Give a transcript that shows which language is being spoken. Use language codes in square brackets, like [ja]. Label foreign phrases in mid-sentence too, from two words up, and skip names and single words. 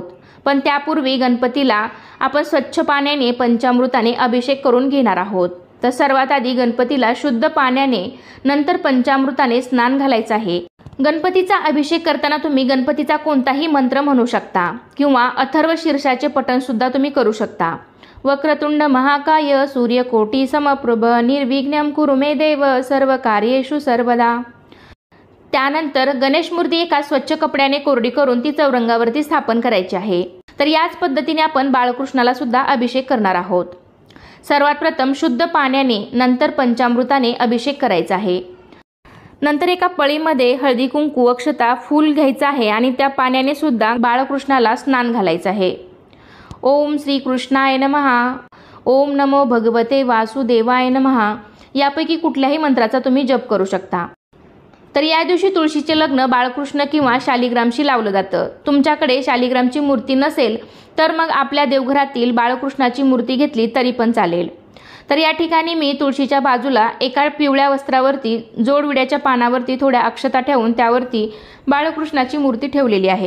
[mr] पण त्यापूर्वी गणपतीला आपण स्वच्छ पाण्याने पंचामृताने अभिषेक करून घेणार आहोत। तर सर्वात आधी गणपतीला शुद्ध पाण्याने नंतर पंचामृताने स्नान घालायचं आहे। गणपतीचा अभिषेक करताना तुम्ही गणपतीचा कोणताही मंत्र म्हणू शकता किंवा अथर्व शीर्षाचे पठण सुद्धा तुम्ही करू शकता। [sa] वक्रतुंड महाकाय सूर्यकोटी समप्रभ निर्विघ्नं कुरु मे देव सर्व कार्येषु सर्वदा। [mr] त्यानंतर गणेश मूर्ती एका स्वच्छ कपड्याने कोरडी करून ती चौरंगावरती स्थापन करायची आहे। तर याच पद्धतीने आपण बाळकृष्णाला सुद्धा अभिषेक करणार आहोत। सर्वात प्रथम शुद्ध पाण्याने नंतर पंचामृताने अभिषेक करायचा आहे। नंतर एका पळीमध्ये हळदी कुंकू अक्षता फूल घ्यायचं आहे आणि त्या पाण्याने सुद्धा बाळकृष्णाला स्नान घालायचं आहे। [sa] ओम श्री कृष्णाय नमः, ओम नमो भगवते वासुदेवाय नमः [mr] यापैकी कुठल्याही मंत्राचा तुम्ही जप करू शकता। तर या दिवशी तुळशीचे लग्न बाळकृष्ण किंवा शालिग्रामशी लावलं जातं। तुमच्याकडे शालिग्रामची मूर्ती नसेल तर मग आपल्या देवघरातील बाळकृष्णाची मूर्ती घेतली तरी पण चालेल। तर या ठिकाणी मी तुळशीच्या बाजूला एका पिवळ्या वस्त्रावरती जोडविड्याच्या पानावरती थोड्या अक्षता ठेवून त्यावरती बाळकृष्णाची मूर्ती ठेवलेली आहे।